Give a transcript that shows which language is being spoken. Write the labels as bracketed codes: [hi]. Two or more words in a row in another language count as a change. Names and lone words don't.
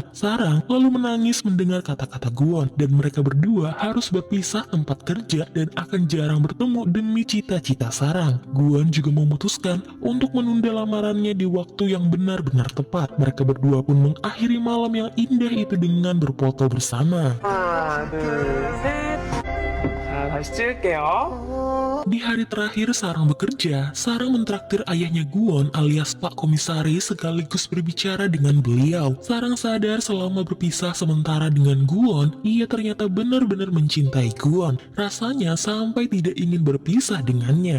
[id] Sarang lalu menangis mendengar kata-kata Guwon, dan mereka berdua harus berpisah tempat kerja dan akan jarang bertemu demi cita-cita Sarang. Guwon juga memutuskan untuk menunda lamarannya di waktu yang benar-benar tepat. Mereka berdua pun mengakhiri malam yang indah itu dengan berfoto bersama. [ko] 하나, 둘, 셋. 자, 다시 찍을게요. [id] Di hari terakhir Sarang bekerja, Sarang mentraktir ayahnya Guwon alias Pak Komisaris sekaligus berbicara dengan beliau. Sarang sadar selama berpisah sementara dengan Guwon, ia ternyata benar-benar mencintai Guwon. Rasanya sampai tidak ingin berpisah dengannya.